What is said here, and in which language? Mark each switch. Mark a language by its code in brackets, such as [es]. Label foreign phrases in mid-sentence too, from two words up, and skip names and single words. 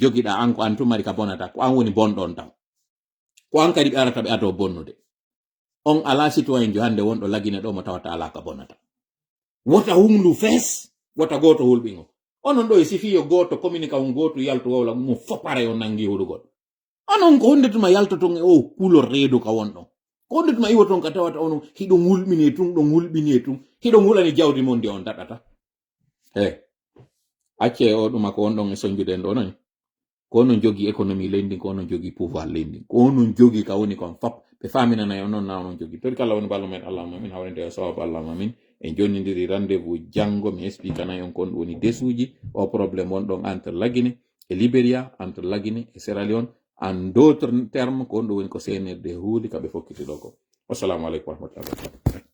[ff] jogiɗa an ko an tu mari ka bonata ko an woni bonɗon taw ko an kadi ɓe arata ɓe ato bonnude on ala citoyen jo hande wonɗo lagine ɗo mo tawata ala ka bonata wota hundu fees wota goto hulɓin on onon ɗo e sifiyo goto communique on goto yaltu wowla mo fopare on nangi huɗugol onon ko hondetuma yaltoton e o couleur reedu ka wonɗon ko hondetuma iwoton ka tawata onon hiɗon hulɓini ɗon hulɓini hiɗon hulani jawdi mon ndi on daɗata acce o ɗuma ko wonɗon e soñjuɗen ɗo noon ko onon jogi économie leydi ko onon jogi pouvoir leydi ko onon jogi ka woni kon fop ɓe faminanayi onon na onon jogi tori kala woni ballo men allahuma min hawrende e sawabu allahuma min en jonnidiri rendez-vous janngo mi expliquanayi on kon woni desuji o probléme wonɗon entre Laguine e Libéria entre Laguine e Sierra Leone [fr] en d'autres termes [ff] ko on ɗo woni ko seenirde huuli kaɓe fokkiti ɗo ko [ar] والسلام عليكم ورحمة الله وبركاته